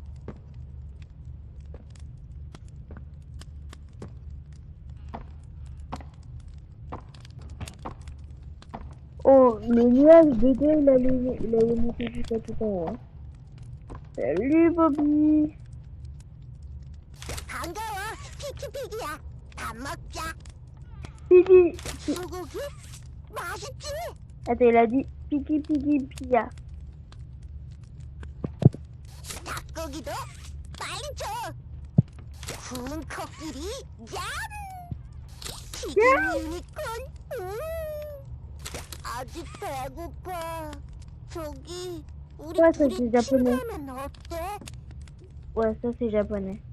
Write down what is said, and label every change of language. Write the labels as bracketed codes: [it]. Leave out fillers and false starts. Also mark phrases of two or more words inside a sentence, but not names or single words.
[fr] Oh, le nuage de deux, il allait monter jusqu'à tout en haut, hein. Salut, Bobby. [ko] 반가워, 피키피기야. 밥 먹자. Piggy. 소고기? 맛있지? [fr] Attends, il a dit Piggy, Piggy, Pia. [ko] 닭고기도 빨리 줘. 구운 코끼리, 얌! 튀긴 유니콘, 아직 배고파. 저기, 우리 [fr] Ouais, ça [ko] 둘이 [fr] c'est japonais. [ko] 친구면 어때? [fr] Ouais, ça c'est japonais.